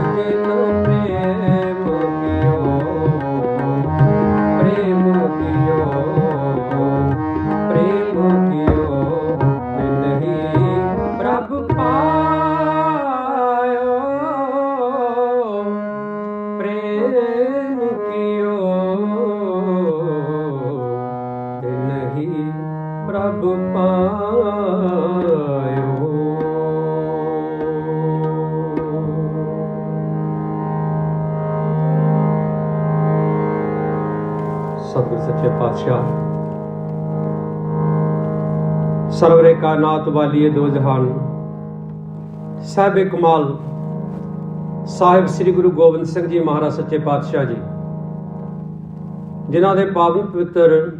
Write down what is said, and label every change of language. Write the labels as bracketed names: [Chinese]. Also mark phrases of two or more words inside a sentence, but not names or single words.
[Punjabi] ਜਿਨ ਪ੍ਰੇਮ ਕੀਓ, ਪ੍ਰੇਮ ਕੀਓ, ਪ੍ਰੇਮ ਕੀਓ ਤਿਨ ਹੀ ਪ੍ਰਭੁ ਪਾਇਓ, ਪ੍ਰੇਮ ਕੀਓ ਤਿਨ ਹੀ ਪ੍ਰਭੁ ਪਾਇਓ। ਸਤਿਗੁਰੂ ਸੱਚੇ ਪਾਤਸ਼ਾਹ ਸਰਵਰੇ ਕਾਇਨਾਤ ਵਾਲੀਏ ਦੋ ਜਹਾਨ ਸਾਹਿਬ ਕਮਾਲ ਸਾਹਿਬ ਸ੍ਰੀ ਗੁਰੂ ਗੋਬਿੰਦ ਸਿੰਘ ਜੀ ਮਹਾਰਾਜ ਸੱਚੇ ਪਾਤਸ਼ਾਹ ਜੀ, ਜਿਨ੍ਹਾਂ ਦੇ ਪਾਵਨ ਪਵਿੱਤਰ